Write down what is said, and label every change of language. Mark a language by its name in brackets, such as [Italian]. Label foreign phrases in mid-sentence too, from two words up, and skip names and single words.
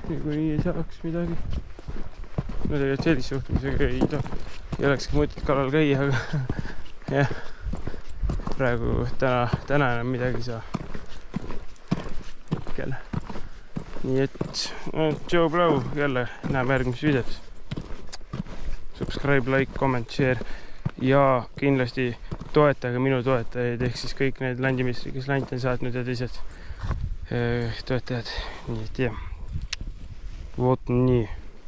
[Estonian] niikuinii ei saaks midagi. No tegelikult sellise suhtumisega ei olekski mõtet kalal käia, aga jah, praegu täna enam midagi ei saa. Hetkel. Nii et Joe Blow, jälle näeme järgmises videos. [English] Subscribe, like, comment, share [Estonian] ja kindlasti toetage minu toetajaid ehk siis kõik need landimistrid, kes lante on saatnud ja teised toetajad. Nii et jah, vot nii.